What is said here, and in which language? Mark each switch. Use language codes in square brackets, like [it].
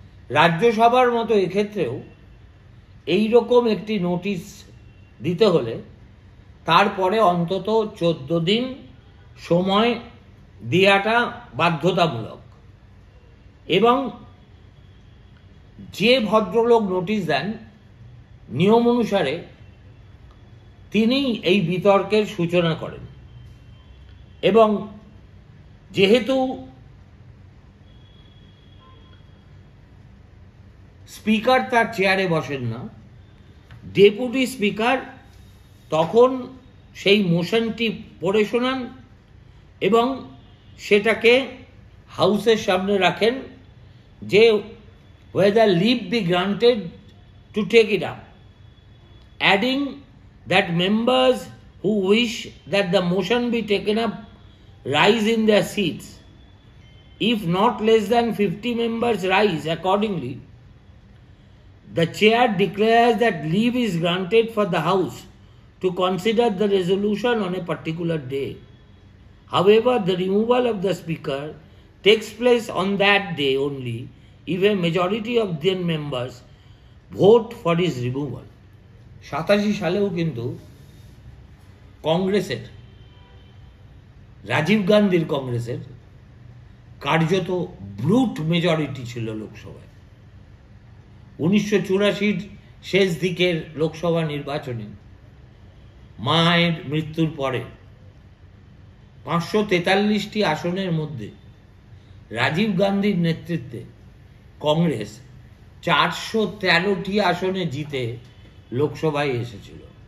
[bn] রাজ্যসভার মতো এক্ষেত্রেও এই রকম একটি নোটিশ দিতে হলে তারপরে অন্তত 14 দিন সময় দেওয়াটা বাধ্যতামূলক। এবং যে ভদ্রলোক নোটিশ দেন, নিয়ম অনুসারে তিনি এই বিতর্কের সূচনা করেন। এবং যেহেতু স্পিকার তার চেয়ারে বসেন না, ডেপুটি স্পিকার তখন সেই মোশনটি পড়ে শোনান এবং সেটাকে হাউসের সামনে রাখেন যে [en] whether leave be granted to take it up, adding that members who wish that the motion be taken up rise in their seats. If not less than 50 members rise accordingly, the chair declares that leave is granted for the House to consider the resolution on a particular day. However, the removal of the speaker takes place on that day only if a majority of the members vote for his removal. [bn] 87 সালেও কিন্তু কংগ্রেসের, রাজীব গান্ধীর কংগ্রেসের কার্যত brute majority ছিল লোকসভায়। 1984 শেষ দিকের লোকসভা নির্বাচনে মায়ের মৃত্যুর পরে 543টি আসনের মধ্যে রাজীব গান্ধীর নেতৃত্বে কংগ্রেস 413টি আসনে জিতে লোকসভায় এসেছিল।